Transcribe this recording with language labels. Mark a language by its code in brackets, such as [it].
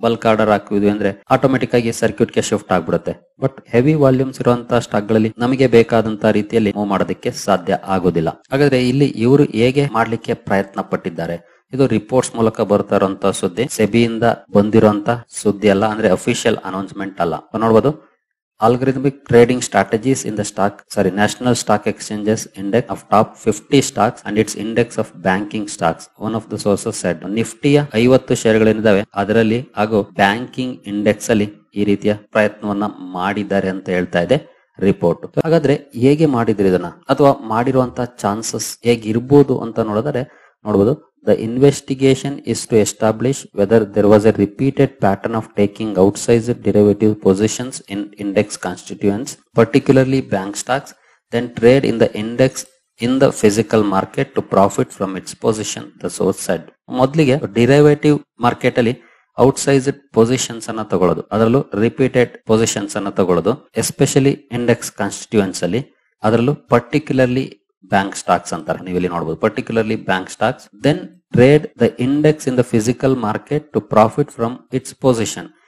[kn] Bulk order ಹಾಕಿದ್ವಿ ಅಂದ್ರೆ automatic ಆಗಿ ಸರ್ಕ್ಯೂಟ್ ಗೆ ಶಿಫ್ಟ್ ಆಗ್ಬಿಡುತ್ತೆ. ಬಟ್ ಹೆವಿ ವಾಲ್ಯೂಮ್ಸ್ ಇರುವಂತಹ ಸ್ಟಾಕ್ ಗಳಲ್ಲಿ ನಮಗೆ ಬೇಕಾದಂತಹ ರೀತಿಯಲ್ಲಿ ಮೂವ್ ಮಾಡೋದಕ್ಕೆ ಸಾಧ್ಯ ಆಗೋದಿಲ್ಲ. ಹಾಗಾದ್ರೆ ಇಲ್ಲಿ ಇವರು ಹೇಗೆ ಮಾಡ್ಲಿಕ್ಕೆ ಪ್ರಯತ್ನ ಪಟ್ಟಿದ್ದಾರೆ? ಇದು ರಿಪೋರ್ಟ್ಸ್ ಮೂಲಕ ಬರ್ತಾ ಇರುವಂತಹ ಸುದ್ದಿ, ಸೆಬಿಯಿಂದ ಬಂದಿರುವಂತ ಸುದ್ದಿ ಅಲ್ಲ, ಅಂದ್ರೆ ಅಫಿಷಿಯಲ್ ಅನೌನ್ಸ್ಮೆಂಟ್ ಅಲ್ಲ. ನೋಡಬಹುದು, [en] algorithmic trading strategies in the National Stock Exchanges Index of top 50 stocks and its index of banking stocks. One of the sources said, [kn] ನಿಫ್ಟಿಯ 50 ಶೇರುಗಳಿದ್ದಾವೆ, ಅದರಲ್ಲಿ ಹಾಗೂ ಬ್ಯಾಂಕಿಂಗ್ ಇಂಡೆಕ್ಸ್ ಅಲ್ಲಿ ಈ ರೀತಿಯ ಪ್ರಯತ್ನವನ್ನ ಮಾಡಿದ್ದಾರೆ ಅಂತ ಹೇಳ್ತಾ ಇದೆ ರಿಪೋರ್ಟ್. ಹಾಗಾದ್ರೆ ಹೇಗೆ ಮಾಡಿದ್ರು ಇದನ್ನ, ಅಥವಾ ಮಾಡಿರುವಂತಹ ಚಾನ್ಸಸ್ ಹೇಗಿರ್ಬೋದು ಅಂತ ನೋಡಬಹುದು. [en] The investigation is to establish whether there was a repeated pattern of taking outsized derivative positions in index constituents, particularly bank stocks, then trade in the index in the physical market to profit from its position, the source said. [kn] ಮೊದಲಿಗೆ derivative market ಅಲ್ಲಿ ಔಟ್ಸೈಸ್ಡ್ positions ಅನ್ನ ತಗೊಳ್ಳೋದು, ಅದರಲ್ಲೂ repeated positions ಅನ್ನ ತಗೊಳ್ಳೋದು, especially index constituents ಅಲ್ಲಿ, ಅದರಲ್ಲೂ particularly bank stocks ಅಂತಾರೆ. ನೀವು ಇಲ್ಲಿ ನೋಡಬಹುದು [en] Particularly bank stocks. Then trade the index in the physical market to profit from its position.